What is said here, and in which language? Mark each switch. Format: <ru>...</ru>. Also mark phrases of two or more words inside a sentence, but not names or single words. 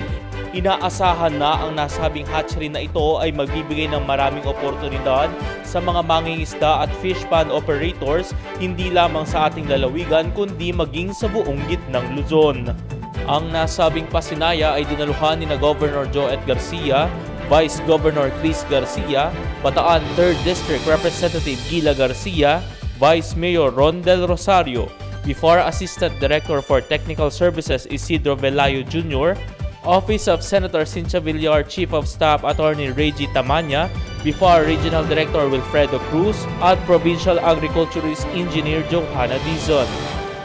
<tl>Inaasahan na ang nasabing hatchery na ito ay magbibigay ng maraming oportunidad sa mga mangingisda at</tl> <en>fish pond operators</en> <tl>hindi lamang sa ating lalawigan kundi maging sa buong gitnang Luzon. Ang nasabing pasinaya ay dinaluhan ni na Governor Joet Garcia,</tl> <en>Vice Governor</en> <tl>Chris Garcia, Bataan</tl> <en>3rd District Representative</en> <tl>Gila Garcia, Vice Mayor Rondel Rosario, BFAR</tl> <en>Assistant Director for Technical Services</en> <tl>Isidro Velayo Jr., Office of Senator Cynthia Villar,</tl> <en>Chief of Staff Attorney</en> <tl>Reggie Tamanya, BFAR</tl> <en>Regional Director</en> <tl>Wilfredo Cruz, at</tl> <en>Provincial Agriculturist Engineer</en> <tl>Johanna Dizon.</tl>